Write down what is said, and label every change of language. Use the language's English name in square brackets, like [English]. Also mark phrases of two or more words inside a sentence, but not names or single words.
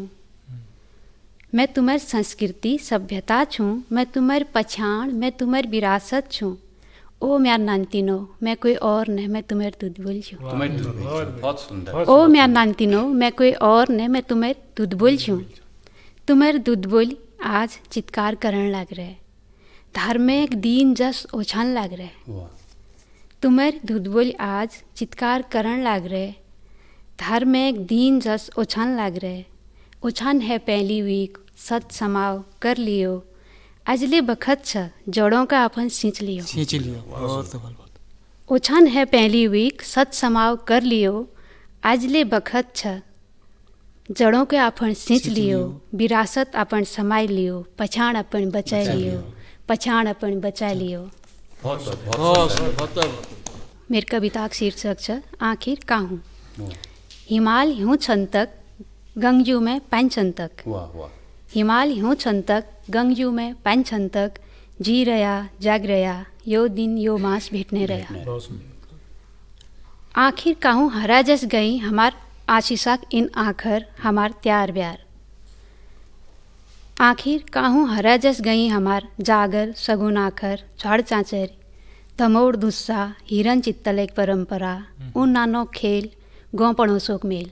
[Kumaoni] मैं तुम्हार संस्कृति सभ्यता छूँ। मैं तुम्हार पछाण, मैं तुम्हार विरासत छूँ। ओ म्यार नानतीनो [Hindi] मैं कोई और नहीं, [Kumaoni] मैं तुम्हार दूध बोल छूँ। [Hindi] तुम्हें बहुत सुंदर। [Kumaoni] ओ म्यार नानतीनो [Hindi] मैं कोई और नहीं, [Kumaoni] मैं तुम्हार दूध बोल छूँ। तुम्हार दूध बोल आज चित्कार करन लाग रहे, धार्मिक दीन जस ओछान लाग रहे। वाह, तुम्हार दूध बोल आज चित्कार करन लाग रहे, धार्मिक दीन जस ओछान लाग रहे। ओछान है पहली वीक सत समाव कर लियो, अजले बखत छ जड़ों का अपन सींच लियो। खींच लियो। [Hindi] बहुत बहुत। [Kumaoni] ओछान है पहली वीक सत समाव कर लियो, अजले बखत छ जड़ों के अपन सींच लियो। विरासत अपन समाय लियो, पछाण अपन बचाए लियो, पछाण अपन बचा लियो। [Hindi] बहुत बहुत बहुत बहुत। [Kumaoni] मेरी कविता का शीर्षक छ आखिर काहूँ। वाह, हिमाल ह्यूँ छन तक गंगजू में पान छन तक, वाह, वाह। हिमाल ह्यूँ छन तक गंगजू में पान छन तक, जी रया जाग रया यो दिन यो मास भेटने रया। आखिर काहूँ हरा जस गई हमार आशीषाक इन आखर हमार त्यार ब्यार। आखिर काहूँ हरा जस गई हमार जागर सगुन आखर झाड़ चाँचर धमोड़ दुस्सा हिरन चित्तल एक परंपरा उन नानो खेल गौ पड़ोसोक मेल।